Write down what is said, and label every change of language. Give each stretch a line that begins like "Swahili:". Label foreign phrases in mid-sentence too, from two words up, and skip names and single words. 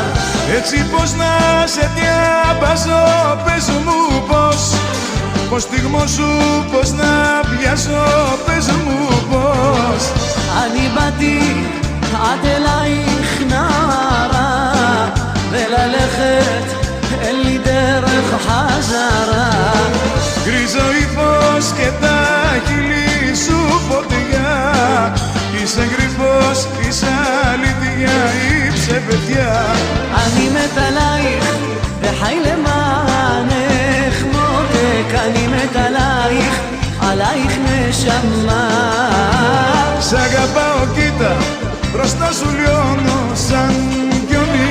Greek: Έτσι πως να σε διαβάζω, πες μου πως στιγμό σου πως να πιάσω, πες μου πως.
Hebrew: אני באתי עד אלייך נערה, וללכת אין לי דרך חזרה.
Greek: Γκρίζο ύφος και τα χείλη σου φωτιά, είσαι γρυφός, είσαι αλήθεια ή ψευδιά.
Hebrew: אני מת עלייך וחי למענך מותק, אני מת עלייך נשמה.
Greek: Σ' αγαπάω κοίτα, μπροστά σου λιώνω σαν πιονί.